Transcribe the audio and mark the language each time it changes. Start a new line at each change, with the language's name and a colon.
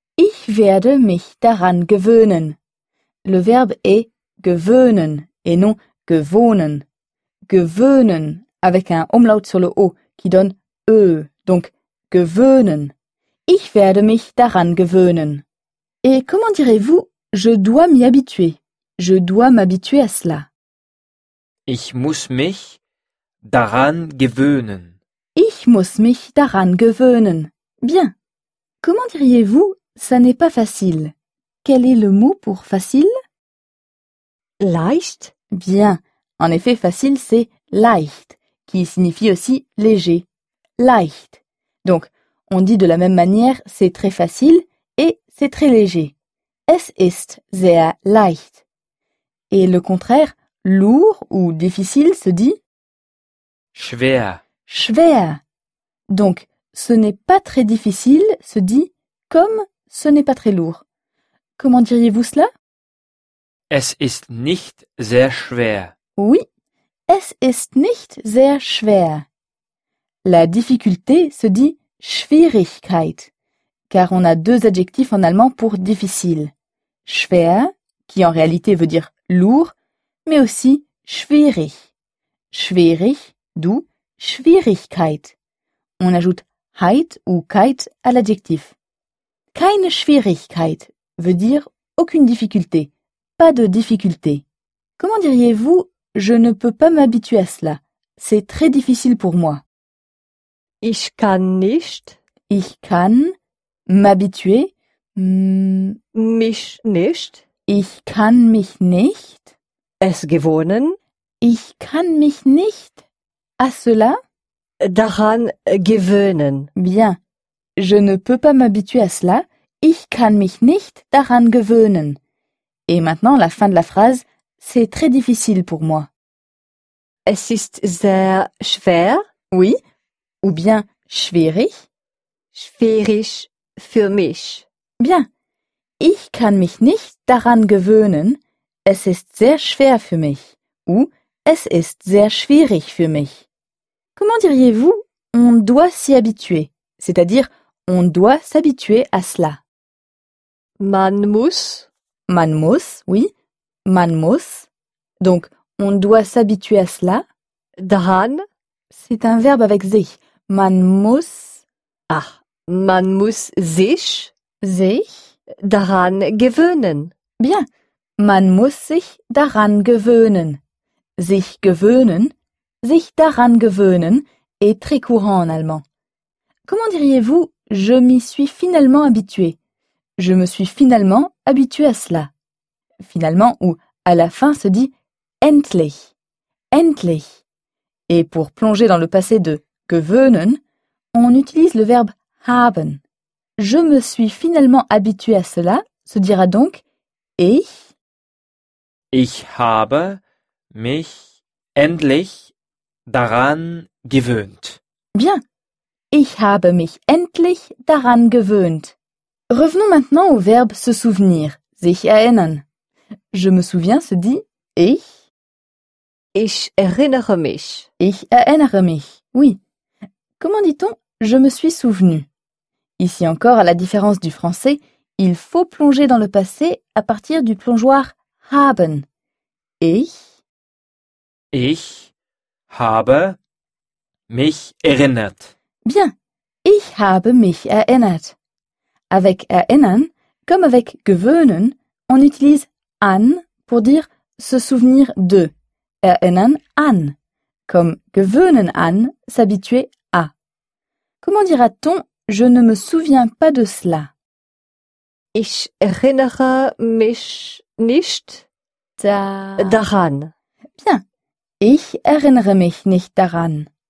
German: Ich werde mich daran gewöhnen.
French: Le verbe est gewöhnen et non gewohnen. Gewöhnen avec un umlaut sur le O qui donne Ö. Donc gewöhnen.
German: Ich werde mich daran gewöhnen.
French: Et comment direz-vous je dois m'y habituer? Je dois m'habituer à cela.
German: Ich muss mich daran gewöhnen. Ich muss mich daran gewöhnen.
French: Bien. Comment diriez-vous ça n'est pas facile? Quel est le mot pour facile?
German: Leicht.
French: Bien. En effet, facile, c'est leicht, qui signifie aussi léger. Leicht. Donc, on dit de la même manière c'est très facile et c'est très léger.
German: Es ist sehr leicht.
French: Et le contraire, lourd ou difficile se dit
German: schwer. Schwer.
French: Donc, ce n'est pas très difficile se dit comme ce n'est pas très lourd. Comment diriez-vous cela?
German: Es ist nicht sehr schwer. Oui, es ist nicht sehr schwer.
French: La difficulté se dit Schwierigkeit, car on a deux adjectifs en allemand pour difficile. Schwer, qui en réalité veut dire lourd, mais aussi schwierig. Schwierig, d'où Schwierigkeit. On ajoute Heit ou Keit à l'adjectif. Keine Schwierigkeit veut dire aucune difficulté, pas de difficulté. Comment diriez-vous je ne peux pas m'habituer à cela, c'est très difficile pour moi?
German: Ich kann nicht. Ich kann
French: m'habituer.
German: Mich nicht. Ich kann mich nicht. Es gewöhnen. Ich kann mich nicht
French: à cela.
German: Daran gewöhnen.
French: Bien. Je ne peux pas m'habituer à cela.
German: Ich kann mich nicht daran gewöhnen.
French: Et maintenant, la fin de la phrase. C'est très difficile pour moi.
German: Es ist sehr schwer.
French: Oui. Ou bien schwierig.
German: Schwierig für mich.
French: Bien.
German: Ich kann mich nicht daran gewöhnen. Es ist sehr schwer für mich. Ou es ist sehr schwierig für mich.
French: Comment diriez-vous on doit s'y habituer? C'est-à-dire on doit s'habituer à cela.
German: Man muss. Man muss, oui. Man muss.
French: Donc on doit s'habituer à cela.
German: Daran.
French: C'est un verbe avec sich.
German: Man muss. Ah, man muss sich. Sich. Daran gewöhnen.
French: Bien.
German: Man muss sich daran gewöhnen. Sich gewöhnen. Sich daran gewöhnen
French: est très courant en allemand. Comment diriez-vous je m'y suis finalement habitué? Je me suis finalement habitué à cela. Finalement ou à la fin se dit endlich. Endlich. Et pour plonger dans le passé de gewöhnen, on utilise le verbe haben. Je me suis finalement habitué à cela se dira donc ich.
German: Ich habe mich endlich daran gewöhnt.
French: Bien,
German: Ich habe mich endlich daran gewöhnt.
French: Revenons maintenant au verbe se souvenir, sich erinnern. Je me souviens se dit ich.
German: Ich erinnere mich. Ich erinnere mich, oui.
French: Comment dit-on je me suis souvenu? Ici encore, à la différence du français, il faut plonger dans le passé à partir du plongeoir haben.
German: Ich. Ich habe mich erinnert. Bien. Ich habe mich erinnert.
French: Avec erinnern, comme avec gewöhnen, on utilise an pour dire se souvenir de.
German: Erinnern an.
French: Comme gewöhnen an, s'habituer à. Comment dira-t-on je ne me souviens pas de cela?
German: Ich erinnere mich nicht daran.
French: Bien.
German: Ich erinnere mich nicht daran.